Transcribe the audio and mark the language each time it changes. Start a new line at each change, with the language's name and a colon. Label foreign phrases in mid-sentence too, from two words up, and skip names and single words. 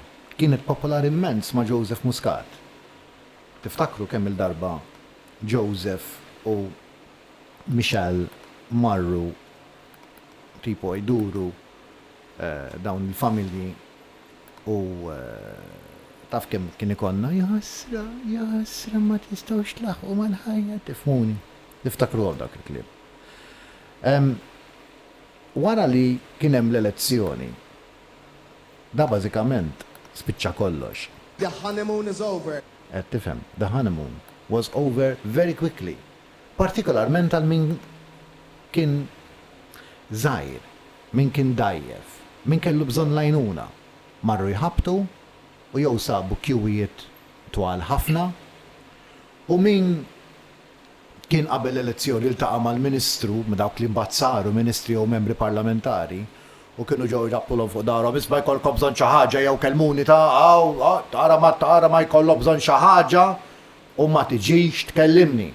Maltese: Kienet popolari immens ma' Joseph Muscat. Tiftakru kemm il-darba Joseph u Michel marru tipo jduru dawn il-familji u taf kemm kien ikonna jasra ma tistgħux tlaħqu mal-ħajja tifhmuni. Tiftakru għal dak il-kliem. Wara li kien hemm l-elezzjoni, da bażikament spiċċa kollox.
English: The honeymoon is over.
Maltese: Qed tifhem,
English: the honeymoon was over very quickly.
Maltese: Partikolarment għal min kien żgħir, min kien dajjef, min kellu bżonn lajnuna. Marru jħabtu u jew sabu kjuwiet twal ħafna u min kien qabel l-elezzjoni iltaqa' mal-Ministru ma' dawk li mbagħad saru ministri jew membri parlamentari u kienu ġew jrappulhom fuq darhom isma' jkollkom bżonn xi ħaġa jew kelmuni tara ma jkollhom bżonn xi ħaġa u ma tiġix tkellimni.